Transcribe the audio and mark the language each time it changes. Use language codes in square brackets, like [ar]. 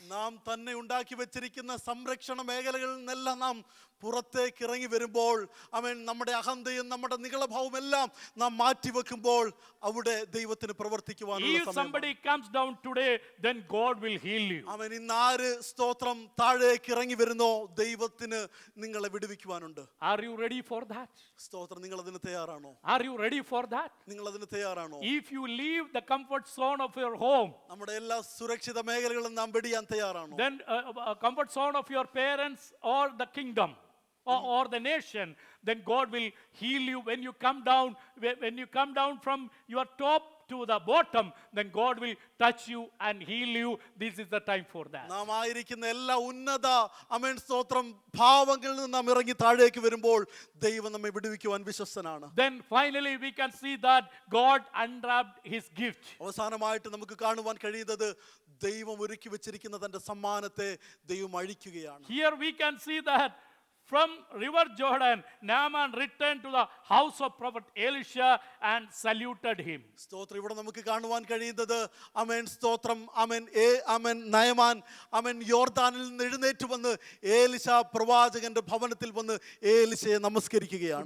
[ml] നാം തന്നെ ഉണ്ടാക്കി വെച്ചിരിക്കുന്ന സംരക്ഷണ മേഖലകളിൽ നിന്നെല്ലാം നാം പുറത്തേക്ക് ഇറങ്ങി വരുമ്പോൾ അവൻ നമ്മുടെ അഹന്തയും നമ്മുടെ നികളഭാവവും എല്ലാം നാം മാറ്റിവെക്കുമ്പോൾ അവിടെ ദൈവത്തിന് പ്രവർത്തിക്കുവാനുള്ള [en] if somebody comes down today, then God will heal you. [ml] അവൻ ഇന്ന് ആര് സ്തോത്രം താഴേക്ക് ഇറങ്ങി വരുന്നോ ദൈവത്തിന് നിങ്ങളെ വിടുവിക്കുവാനുണ്ട്. [en] Are you ready for that? [ml] സ്തോത്രം. നിങ്ങൾ അതിന് തയ്യാറാണോ? [en] Are you ready for that? [ml] നിങ്ങൾ അതിന് തയ്യാറാണോ? [en] If you leave the comfort zone of your home, [ml] നമ്മുടെ എല്ലാ സുരക്ഷിത മേഖലകളും നാം വെടിയാൻ തയ്യാറാണോ? [en] then comfort zone of your parents or the kingdom or the nation, then God will heal you. When you come down from your top to the bottom, then God will touch you and heal you. This is the time for that. [ml] നാം ആയിരിക്കുന്ന എല്ലാ ഉന്നത അമേൻ സ്തോത്രം ഭാവങ്ങളിൽ നിന്ന് നാം ഇറങ്ങി താഴേക്ക് വരുമ്പോൾ ദൈവം നമ്മെ വിടുവിക്കുവാൻ വിശ്വസ്തനാണ്. [en] Then finally we can see that God unwrapped his gift. [ml] അവസാനമായിട്ട് നമുക്ക് കാണുവാൻ കഴിയുന്നത് ദൈവം ഒരുക്കി വെച്ചിരിക്കുന്ന തന്റെ സമ്മാനത്തെ ദൈവം അഴിക്കുകയാണ്. [en] Here we can see that from river Jordan, Naaman returned to the house of prophet Elisha and saluted him. [ml] സ്തോത്രം. ഇവിടെ നമുക്ക് കാണുവാൻ കഴിയുന്നത് അമേൻ സ്തോത്രം അമേൻ നയമാൻ അമേൻ യോർദാനിൽ നിന്ന് എഴുന്നേറ്റ് വന്ന് ഏലിശ പ്രവാചകന്റെ ഭവനത്തിൽ വന്ന് ഏലിശയെ നമസ്കരിക്കുകയാണ്.